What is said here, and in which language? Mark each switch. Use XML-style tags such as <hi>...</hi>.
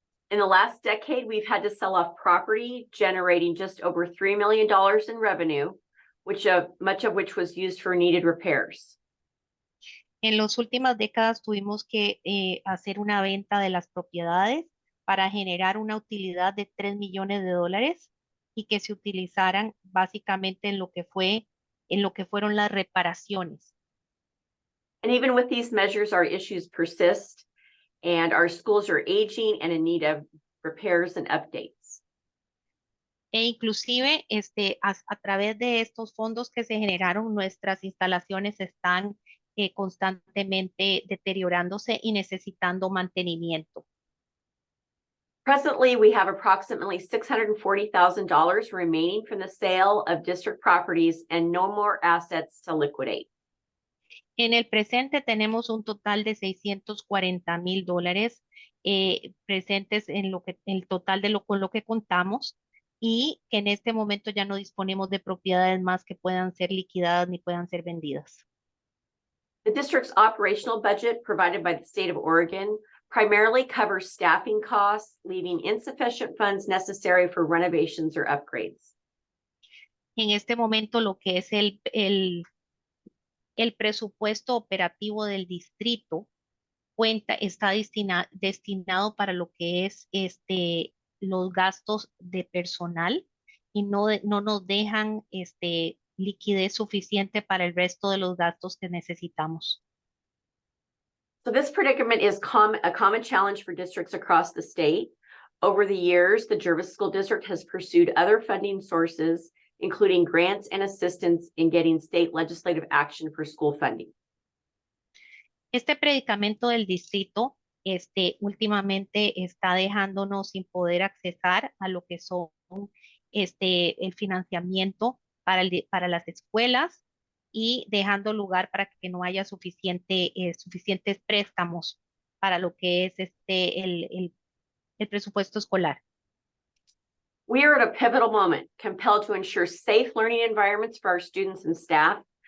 <en>In the last decade, we've had to sell off property, generating just over $3 million in revenue, much of which was used for needed repairs.</en> <es>En las últimas décadas tuvimos que hacer una venta de las propiedades para generar una utilidad de $3 millones y que se utilizaran básicamente en lo que fueron las reparaciones.</es> <en>And even with these measures, our issues persist, and our schools are aging and in need of repairs and updates.</en> <es>E inclusive a través de estos fondos que se generaron, nuestras instalaciones están constantemente deteriorándose y necesitando mantenimiento.</es> <en>Presently, we have approximately $640,000 remaining from the sale of district properties and no more assets to liquidate.</en> <es>En el presente tenemos un total de $640,000 presentes en el total con lo que contamos y que en este momento ya no disponemos de propiedades más que puedan ser liquidadas ni puedan ser vendidas.</es> <en>The district's operational budget provided by the state of Oregon primarily covers staffing costs, leaving insufficient funds necessary for renovations or upgrades.</en> <es>En este momento lo que es el presupuesto operativo del distrito está destinado para lo que es los gastos de personal y no nos dejan liquidez suficiente para el resto de los gastos que necesitamos.</es> <en>So this predicament is a common challenge for districts across the state. Over the years, the Jervis School District has pursued other funding sources, including grants and assistance in getting state legislative action for school funding.</en> <es>Este predicamento del distrito últimamente está dejándonos sin poder accesar a lo que son el financiamiento para las escuelas y dejando lugar para que no haya suficientes préstamos para lo que es el presupuesto escolar.</es> <en>We are at a pivotal moment, compelled to ensure safe learning environments for our students and staff.</en>